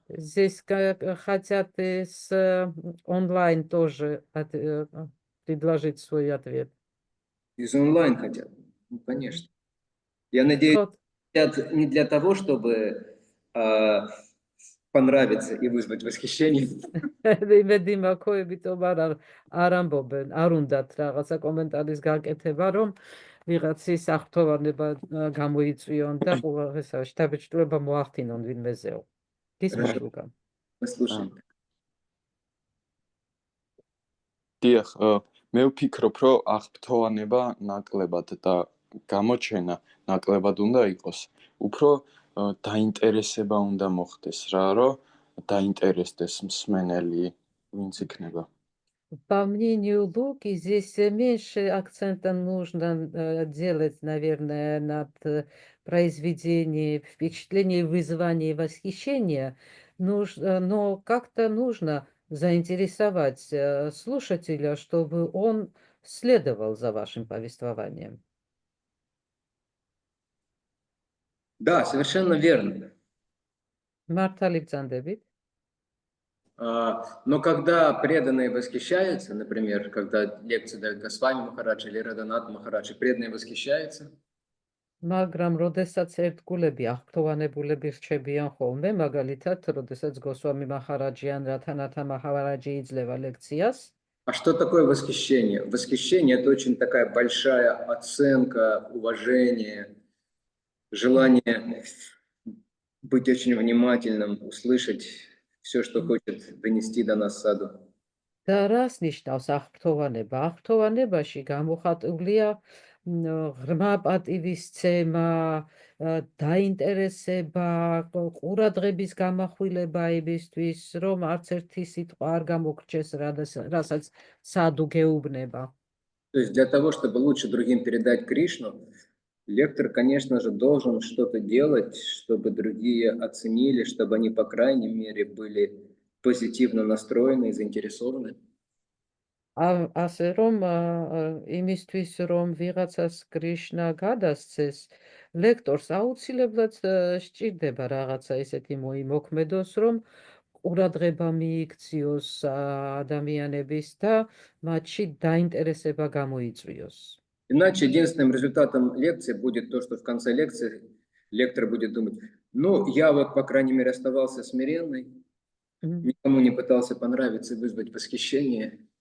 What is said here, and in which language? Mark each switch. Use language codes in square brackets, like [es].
[ru] Здесь хотят онлайн тоже предложить свой ответ? Из онлайн хотят. Ну, конечно. Я надеюсь, Вот. хотят не для того, чтобы понравиться и вызвать восхищение. [ka] იმედი მაქვს, იმიტომ არ ამბობენ, არ უნდათ რაღაცა კომენტარის გაკეთება, რომ ვიღაცის აღფრთოვანება გამოიწვიონ და შთაბეჭდილება მოახდინონ ვინმეზეო. გისმენთ [ru] Хорошо. [ka] ლუკა? [ru] Мы слушаем. [ka] დიახ, მე ვფიქრობ, რომ აღფრთოვანება ნაკლებად და გამოჩენა ნაკლებად უნდა იყოს. უფრო დაინტერესება უნდა მოხდეს რა, რომ დაინტერესდეს მსმენელი, ვინც იქნება. [ru] По мнению Луки, здесь меньше акцента нужно делать, наверное, над произведением впечатления, вызвания восхищения, но как-то нужно заинтересовать слушателя, чтобы он следовал за вашим повествованием. Да, совершенно верно. Мартали бзандებით? Но когда преданные восхищаются, например, когда лекции дают Госвами Махарадж или Раданат Махарадж, и преданные восхищаются, [ka] მაგრამ როდესაც ერთგულები აღფრთოვანებულები რჩებიან ხოლმე, მაგალითად, როდესაც გოსვამი მაჰარაჯი ან რათანათა მაჰარაჯი იძლევა ლექციას, [ru] а что такое восхищение? Восхищение – это очень такая большая оценка, уважение, желание быть очень внимательным, услышать все, что хочет донести до нас саду. [ka] და რას ნიშნავს აღფრთოვანება? აღფრთოვანებაში გამოხატულია ღრმა პატივისცემა, დაინტერესება, ყურადღების გამახვილება იმისთვის, რომ არც ერთი სიტყვა არ გამოგრჩეს, რასაც საду გეუბნება. [ru] То есть для того, чтобы лучше другим передать Кришну, лектор, конечно же, должен что-то делать, чтобы другие оценили, чтобы они, по крайней мере, были позитивно настроены и заинтересованы. [ka] ასე რომ იმისთვის რომ ვიღაცას კრიშნა გადასცეს, ლექტორს აუცილებლად სჭირდება რაღაცა ისეთი მოიმოქმედოს, რომ ყურადღება მიიქციოს ადამიანების და მათში დაინტერესება გამოიწვიოს. [ru] Иначе единственным результатом лекции будет то, что в конце лекции лектор будет думать, ну, я вот, по крайней мере, оставался смиренный, никому не пытался понравиться и вызвать восхищение.